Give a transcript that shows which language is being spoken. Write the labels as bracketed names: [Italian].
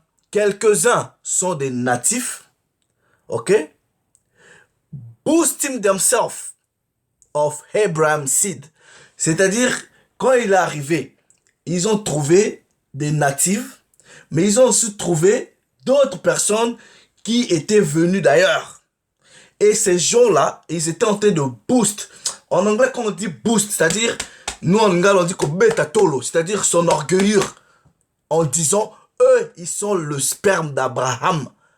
[French] Quelques-uns sont des natifs, ok? [English] Boosting themselves of Abraham's seed. [French] C'est-à-dire, quand il est arrivé, ils ont trouvé des natifs, mais ils ont aussi trouvé d'autres personnes qui étaient venus d'ailleurs. Et ces gens-là, ils étaient en train de boost. En anglais, quand on dit boost, c'est-à-dire, nous en anglais, on dit kobetatolo, c'est-à-dire son orgueillure, en disant, eux, ils sont le sperme d'Abraham.